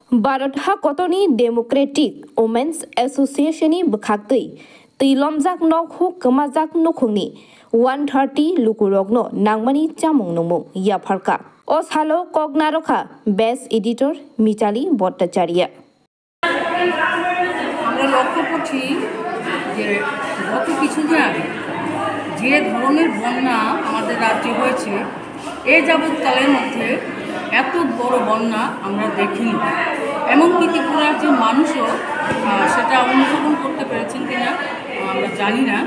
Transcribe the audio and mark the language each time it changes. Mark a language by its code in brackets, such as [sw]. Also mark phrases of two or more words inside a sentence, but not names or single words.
[trp] भारत हा कतनी डेमोक्रेटिक वुमेन्स एसोसिएशननि बखाक्तै तैलमजाक नखौ कमाजाक नखंनि 130 लुकुरगनो नांमानि चामुं नंमु याफारका असालो कगनारखा [en] best editor [trp] मिताली भट्टाचार्य [bn] আমরা লক্ষ্য করছি যে গত কিছুদিন আগে যে ধরনের বন্যা আমাদের রাজ্যে হয়েছে এ যাবৎকালের মধ্যে এত বড় বন্যা আমরা দেখিনি। এমনকি ত্রিপুরার যে মানুষও সেটা অনুধাবন করতে পেরেছেন কিনা আমরা জানি না।